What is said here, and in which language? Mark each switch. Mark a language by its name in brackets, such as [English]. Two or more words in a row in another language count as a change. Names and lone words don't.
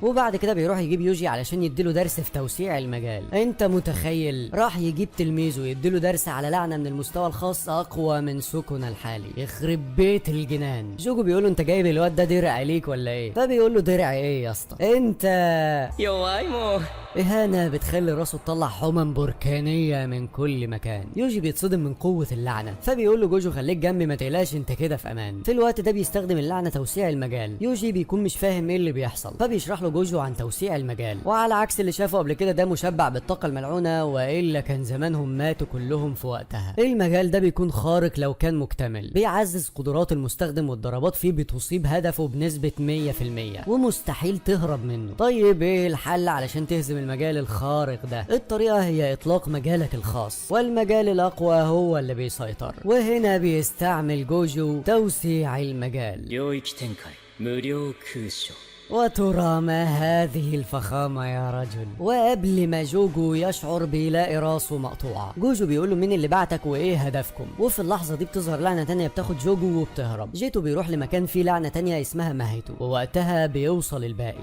[Arabic] وبعد كده بيروح يجيب يوجي علشان يديله درس في توسيع المجال. انت متخيل؟ راح يجيب تلميذه يديله درس على لعنة من المستوى الخاص اقوى من سوكونا الحالي. يخرب بيت الجنان. جوجو بيقول له انت جايب الواد ده درع ليك ولا ايه؟ فبيقول له درع ايه يا اسطى انت؟ [Japanese] 弱いもん。 [Arabic] إهانة بتخلي راسه تطلع حمم بركانية من كل مكان. يوجي بيتصدم من قوة اللعنة، فبيقول له جوجو خليك جنبي ما تقلقش انت كده في امان. في الوقت ده بيستخدم اللعنة توسيع المجال. يوجي بيكون مش فاهم ايه اللي بيحصل، فبيشرح له جوجو عن توسيع المجال، وعلى عكس اللي شافه قبل كده ده مشبع بالطاقة الملعونة، والا كان زمانهم ماتوا كلهم في وقتها. المجال ده بيكون خارق لو كان مكتمل، بيعزز قدرات المستخدم والضربات فيه بتصيب هدفه بنسبة 100%، ومستحيل تهرب منه. طيب ايه الحل علشان تهزم المجال الخارق ده؟ الطريقة هي اطلاق مجالك الخاص، والمجال الاقوى هو اللي بيسيطر. وهنا بيستعمل جوجو توسيع المجال. [Japanese] 領域展開無料空所。 [Arabic] وترى ما هذه الفخامة يا رجل. وقبل ما جوجو يشعر بيلاقي راسه مقطوعة. جوجو بيقول له مين اللي بعتك وايه هدفكم؟ وفي اللحظة دي بتظهر لعنة تانية بتاخد جوجو وبتهرب. جيتو بيروح لمكان فيه لعنة تانية اسمها ماهيتو، ووقتها بيوصل الباقي.